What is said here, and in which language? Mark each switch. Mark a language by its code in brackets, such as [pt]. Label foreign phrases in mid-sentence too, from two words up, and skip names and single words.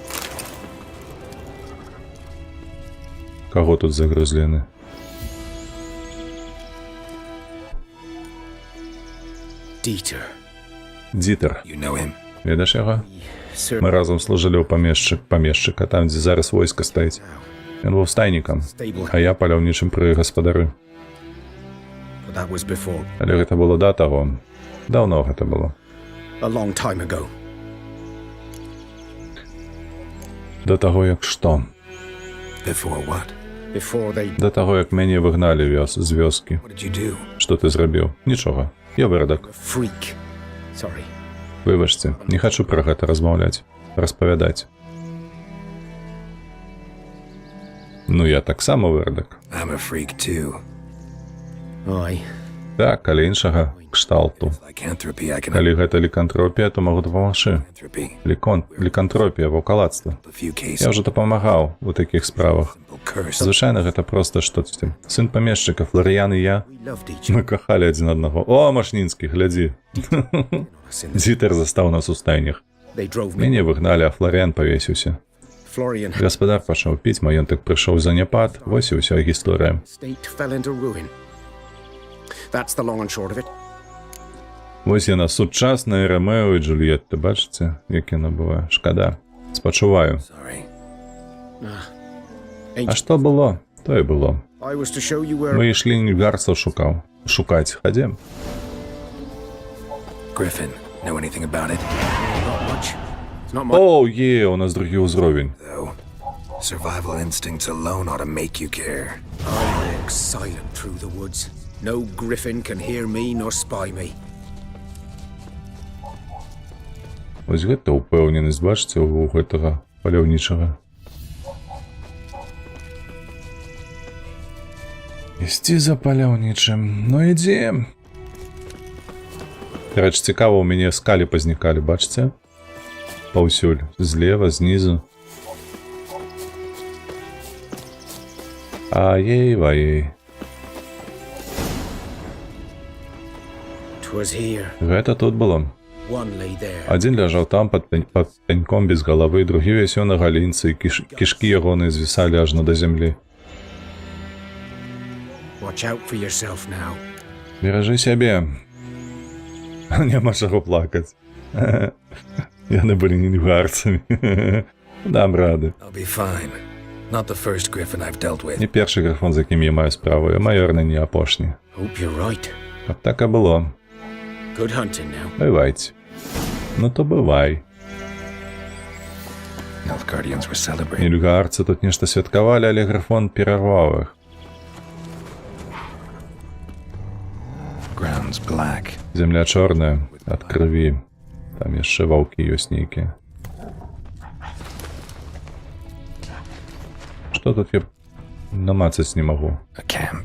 [be] Кого тут загрызлены? Dieter. Дітер. [en] You know him? [be] Ведаш яго? [en] Sir. [be] Мы разом служили у памешчыка, там, дзе зараз войска стаіць. Ён быў стайнікам, а я паляўнічым пры гаспадары. [en] But that was before. [be] Але гэта было да таго. Даўно гэта было. [en] A long time ago. [be] Да таго, як што? [en] Before what? Before they [be] Да таго, як мяне выгналі з вёскі. [en] What did you do? [be] Што ты зрабіў? Нічога. Я вырадак. [en] freak. Sorry. [be] Выбачце, не хачу пра гэта размаўляць, распавядаць. Ну, я таксама вырадак. [en] I'm a freak too. Aye. [be] Так, але іншага кшталту. [en] Lycanthropy, I can [be] Калі гэта лікантропія, то магу дапамагчы. [en] lycanthropy. [be] Лікантропія, ваўкаладства. [en] A few cases. [be] Я ўжо дапамагаў у такіх справах. [en] Curse. [be] Звычайна гэта проста штосьці. Сын памешчыка, Флоріян і я, [en] We loved each other. [be] мы кахалі адзін аднаго. О, Машнінскі, глядзі. Дзітер застаў нас у стайнях. [en] They drove me. [be] Мяне выгналі, а Флоріян павесіўся. Florian Гаспадар пачаў піць, маёнтак прыйшоў заняпад, вось і ўся гісторыя. [en] state fell into ruin. That's the long and short of it. [be] Вось яна, сучасная Ромео і Джульетта, бачыце, як яна бывае? Шкада. Спачуваю. [en] Sorry. [be] А што было? То і было. [en] I was to show you where [be] Мы ішлі нільгарцаў шукаць. Хадзем. [en] Griffin, know anything about it? not much. It's not much. [be] О, у нас другі ўзровень. [en] Though, survival instincts alone ought to make you care. I walk silent through the woods. No griffin can hear me nor spy me. [be] Вось гэта ўпэўненасць, бачыце, у гэтага паляўнічага. Ісці за паляўнічым. Ну, ідзем. Карач, цікава, у мяне скалі пазнікалі, бачыце? Паўсюль. Злева, знізу. Аей-ваей. [en] 'Twas here. [be] Гэта тут было. [en] One lay there. [be] Адзін ляжаў там пад пяньком без галавы, другі вісеў на галінцы, і кішкі ягоныя звісалі аж да зямлі. [en] Watch out for yourself now. [be] Беражы сябе. Няма чаго плакаць. Яны былі нільгарцамі. Дам рады. [en] I'll be fine. Not the first Griffin I've dealt with. [be] Не першы графон, з якім я маю справу, а майорна не апошні. [en] Hope you're right. [be] Каб так і было. [en] Good hunting now. [be] Бывайце. Ну то бывай. [en] Nilfgaardians were celebrating. [be] Нільгарцы тут нешта святкавалі, але графон перарваў іх. [en] Ground's black. [be] Земля чорная, ад крыві. Там яшчэ ваўкі ёсць нейкія. Что тут я намацать не могу? [en] A camp.